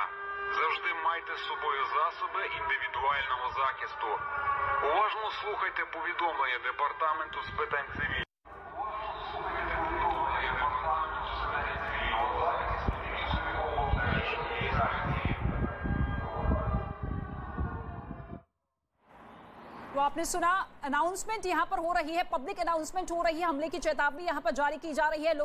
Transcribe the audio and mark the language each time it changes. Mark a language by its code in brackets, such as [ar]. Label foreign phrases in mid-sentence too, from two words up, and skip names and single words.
[uk] Завжди майте з собою засоби індивідуального захисту. Уважно слухайте повідомлення Департаменту з питань цивільного. [hi] तो आपने सुना, अनाउंसमेंट यहां पर हो रही है, [en] public announcement [hi] हो रही है, हमले की चेतावनी यहां पर जारी की जा रही है।